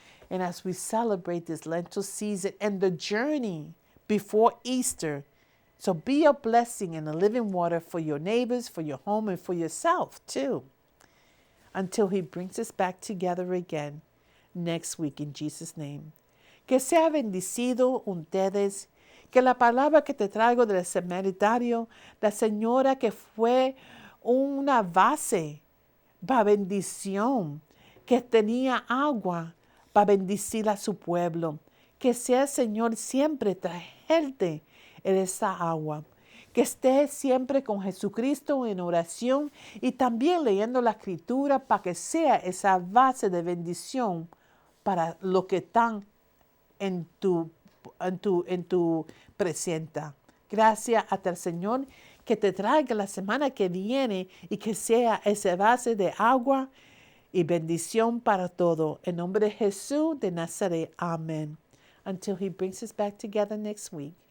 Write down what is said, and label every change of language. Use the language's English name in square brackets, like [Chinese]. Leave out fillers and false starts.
[English] And as we celebrate this Lenten season and the journey before Easter, so be a blessing and a living water for your neighbors, for your home, and for yourself too, until he brings us back together again next week, in Jesus' name. [Spanish] Que sea bendecido ustedes, que la palabra que te traigo del seminario, la señora que fue una base para bendición, que tenía agua para bendecir a su pueblo. Que sea el Señor siempre traerte en esa agua. Que estés siempre con Jesucristo en oración y también leyendo la Escritura, para que sea esa base de bendición para los que están en tu presente. Gracias hasta el Señor, que te traiga la semana que viene y que sea esa base de agua y bendición para todo. En nombre de Jesús de Nazaret. Amén. [English] Until he brings us back together next week.